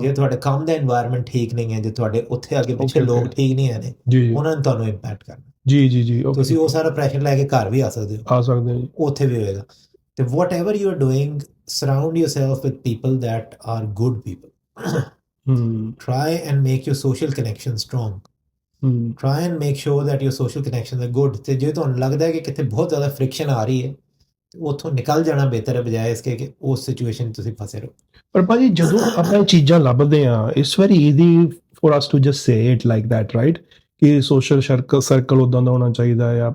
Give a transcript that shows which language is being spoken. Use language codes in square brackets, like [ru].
[pa] ਜੇ ਤੁਹਾਡੇ ਕੰਮ ਦਾ এনवायरमेंट ਠੀਕ ਨਹੀਂ ਹੈ, ਜੇ ਤੁਹਾਡੇ ਉੱਥੇ ਅੱਗੇ ਪਿੱਛੇ [en] Okay, [pa] ਲੋਕ [en] okay. [pa] ਠੀਕ ਨਹੀਂ ਹੈ ਨੇ, ਜੀ ਜੀ ਉਹਨਾਂ ਨੇ ਤੁਹਾਨੂੰ ਇੰਪੈਕਟ ਕਰਨਾ। ਜੀ ਜੀ ਜੀ ਓਕੇ ਤੁਸੀਂ ਉਹ ਸਾਰਾ ਪ੍ਰੈਸ਼ਰ ਲੈ ਕੇ ਘਰ ਵੀ ਆ ਸਕਦੇ ਹੋ, ਆ ਸਕਦੇ ਹਾਂ ਜੀ ਉੱਥੇ ਵੀ ਹੋਏਗਾ। [en] ਤੇ whatever you are doing, surround yourself with people that are good people. Try and make your social connection strong. Try and make sure that your social connections are good. [pa] ਤੇ ਜੇ ਤੁਹਾਨੂੰ ਲੱਗਦਾ ਹੈ ਕਿ ਕਿਤੇ ਬਹੁਤ ਜ਼ਿਆਦਾ ਫ੍ਰਿਕਸ਼ਨ ਆ ਰਹੀ ਹੈ ਤੇ ਉੱਥੋਂ ਨਿਕਲ ਜਾਣਾ ਬਿਹਤਰ ਹੈ, ਬਜਾਏ ਇਸਕੇ ਕਿ ਉਸ ਸਿਚੁਏਸ਼ਨ 'ਚ ਤੁਸੀਂ ਫਸੇ ਰਹੋ। ਪਰ ਭਾਜੀ ਜਦੋਂ ਆਪਾਂ ਇਹ ਚੀਜ਼ਾਂ ਲੱਭਦੇ ਆ [en] it's very easy for us to just say it like that right [pa] ਕਿ ਸੋਸ਼ਲ ਸਰਕਲ ਉਦਾਂ ਦਾ ਹੋਣਾ ਚਾਹੀਦਾ ਆ।